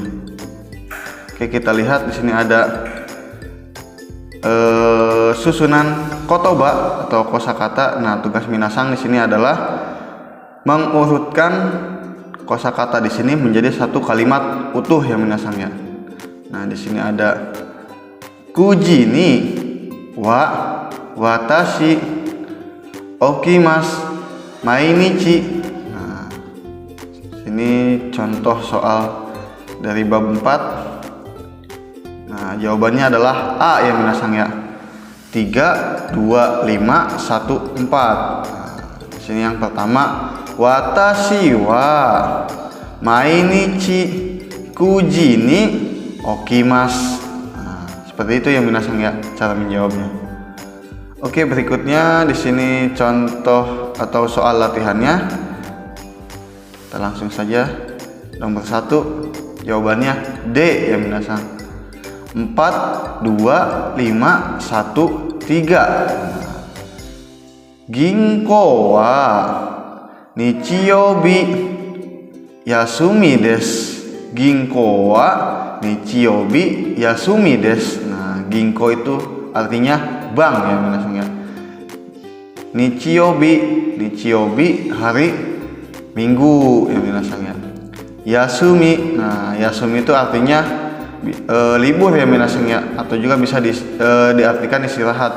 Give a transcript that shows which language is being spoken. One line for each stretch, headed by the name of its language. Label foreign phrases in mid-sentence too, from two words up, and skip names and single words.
Indonesian: Oke, kita lihat di sini ada susunan kotoba atau kosakata. Nah, tugas minasang di sini adalah mengurutkan kosakata di sini menjadi satu kalimat utuh yang minasangnya. Nah, di sini ada
Japanese: 九時には私起きます毎日.
Indonesian: Nah, ini contoh soal dari bab 4. Nah, jawabannya adalah A yang minasang ya. 3, 2, 5, 1, 4. Nah, di sini yang pertama,
Japanese: 私は毎日九時に起きます.
Indonesian: Seperti itu yang minasang ya cara menjawabnya. Oke, berikutnya di sini contoh atau soal latihannya. Kita langsung saja. Nomor 1 jawabannya D yang minasang. 4, 2, 5, 1, 3.
Japanese: 銀行は日曜日休みです. 銀行は日曜日休みです.
Indonesian: Nah, ginko itu artinya bank ya minasangnya. Nichiyoubi hari Minggu ya minasangnya. Yasumi, nah yasumi itu artinya libur ya minasangnya, atau juga bisa diartikan istirahat.